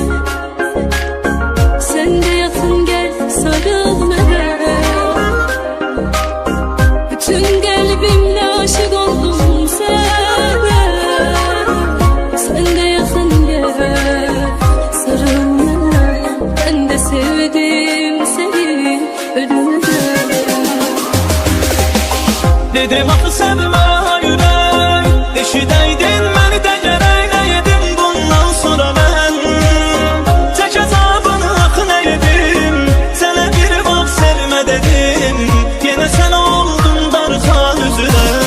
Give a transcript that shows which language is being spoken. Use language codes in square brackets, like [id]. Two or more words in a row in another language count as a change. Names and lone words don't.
[az] Sən də yaxın gəl sarıl mənə. Bütün qəlbimlə aşiq oldum sənə. Sən də yaxın gəl sarıl mənə. [tr] Ben de sevdim seni ölümden. [az] Dedim axı sevmə yürək. Eşidəydin məni də gərək. Nə yedim bundan sonra mən? Çək əzabını axı nə yedim? Sənə bir vaxt sevmə dedim. Yenə sən oldun darxan üzünə.